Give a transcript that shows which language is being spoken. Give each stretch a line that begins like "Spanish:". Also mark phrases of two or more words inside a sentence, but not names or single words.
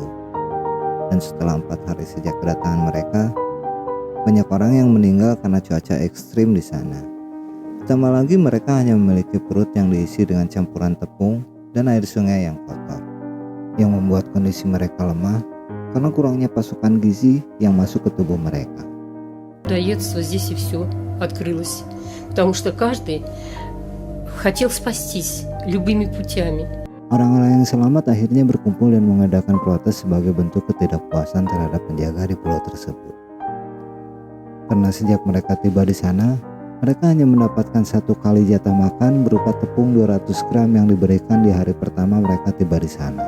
Indonesian: Dan setelah 4 hari sejak kedatangan mereka, banyak orang yang meninggal karena cuaca ekstrim di sana. Ditambah lagi mereka hanya memiliki perut yang diisi dengan campuran tepung dan air sungai yang kotor, yang membuat kondisi mereka lemah karena kurangnya pasokan gizi yang masuk ke tubuh mereka.
Russian: Людоедство здесь и все открылось, потому что каждый хотел спастись любыми путями.
Indonesian: Orang-orang yang selamat akhirnya berkumpul dan mengadakan protes sebagai bentuk ketidakpuasan terhadap penjaga di pulau tersebut. Karena sejak mereka tiba di sana, mereka hanya mendapatkan 1 kali jatah makan berupa tepung 200 gram yang diberikan di hari pertama mereka tiba di sana.